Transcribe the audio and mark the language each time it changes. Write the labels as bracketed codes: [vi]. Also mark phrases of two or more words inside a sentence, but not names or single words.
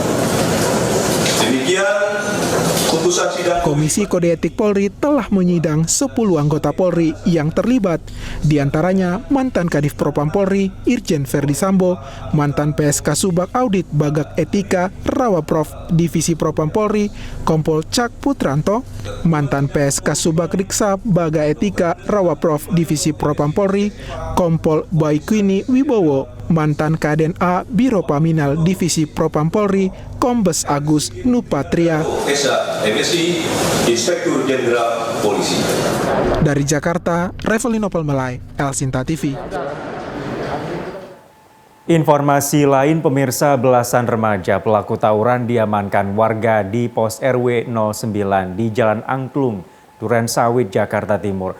[id] Demikian putusan sidang. Komisi Kode Etik Polri telah menyidang 10 anggota Polri yang terlibat, diantaranya mantan Kadif Propam Polri Irjen Ferdi Sambo, mantan PSK Subak Audit Bagak Etika Rawaprof Divisi Propam Polri Kompol Cak Putranto, mantan PSK Subak Riksa Baga Etika Rawaprof Divisi Propam Polri Kompol Baikwini Wibowo, mantan Kaden A Biro Paminal Divisi Propam Polri Kombes Agus Nupatria. MSI, Inspektur Jenderal Polisi. Dari Jakarta, Revelino Pelmelai, Elsinta TV. Informasi lain, pemirsa, belasan remaja pelaku tawuran diamankan warga di pos RW 09 di Jalan Angklung, Durensawit, Jakarta Timur.